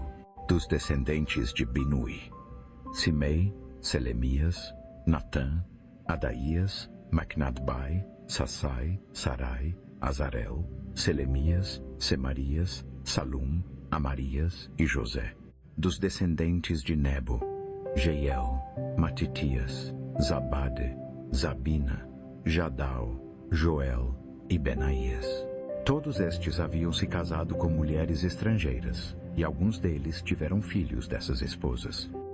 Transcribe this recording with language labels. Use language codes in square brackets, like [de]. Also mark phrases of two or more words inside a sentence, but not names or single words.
[pt] Dos descendentes de Binui, Simei, Selemias, Natã, Adaías, Macnadbai, Sassai, Sarai, Azarel, Selemias, Semarias, Salum, Amarias e José. Dos descendentes de Nebo, Jeiel, Matitias, Zabade, Zabina, Jadal, Joel e Benaías. Todos estes haviam se casado com mulheres estrangeiras, e alguns deles tiveram filhos dessas esposas.